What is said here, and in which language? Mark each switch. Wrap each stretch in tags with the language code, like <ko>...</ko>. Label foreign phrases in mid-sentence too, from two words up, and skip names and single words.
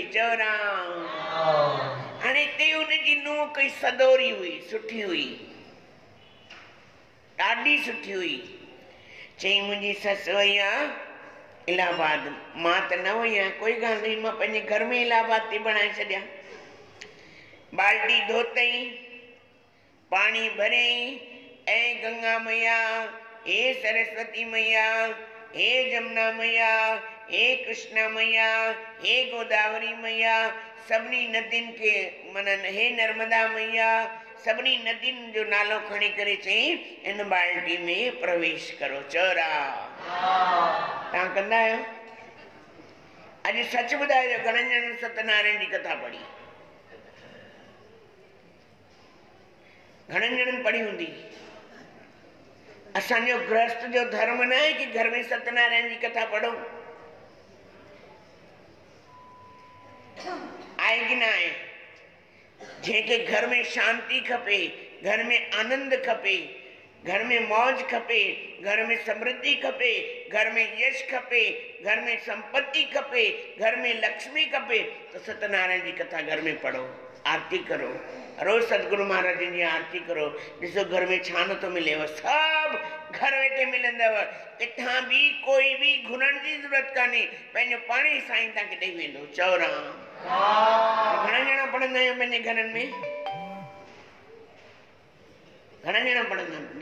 <sd>चवणा हाणे हिते हुनजी नुंहुं कोई सदोरी हुई, सुठी हुई, ॾाढी सुठी हुई। चई मुंहिंजी ससु वई आहे इलाहाबाद, मां त न वई आहियां, कोई ॻाल्हि नहीं, मां पंहिंजे घर में इलाहाबाद थी बणाए छॾियां। बाल्टी धोतई, पाणी भरियई ऐं गंगा मैया, हे सरस्वती मैया, हे जमुना मैया, हे कृष्णा मैया, हे गोदावरी मैया, सभिनी नदियुनि खे माना हे नर्मदा मैया, सभिनी नदियुनि जो नालो खणी करे चई इन बाल्टी में प्रवेश करो। चौरा तव्हां कंदा आहियो? अॼु सच ॿुधाइजो, घणनि ॼणनि सत्यनारायण जी कथा पढ़ी? घणनि ॼणनि पढ़ी हूंदी? असांजो गृहस्थ जो धर्म न आहे कि घर में सत्यनारायण जी कथा पढ़ो, आहे कि न आहे? जंहिंखे घर में शांति खपे, घर में आनंद खपे, घर में मौज खपे, घर में समृद्धि खपे, घर में यश खपे, घर में संपत्ति खपे, घर में लक्ष्मी खपे, तो सत्यनारायण जी कथा घर में पढ़ो, आरती करो, रोज सतगुरु महाराज जी आरती करो। ॾिसो घर में छा नथो मिलेव, सब घर वेठे मिलंदव। किथां बि कोई बि घुरण जी ज़रूरत कान्हे, पंहिंजो पाण ई साईं तव्हांखे ॾेई वेंदो। चओ राम। घणा ॼणा पढ़ंदा आहियो पंहिंजे घरनि में? घणा ॼणा पढ़ंदा आहिनि?</sd>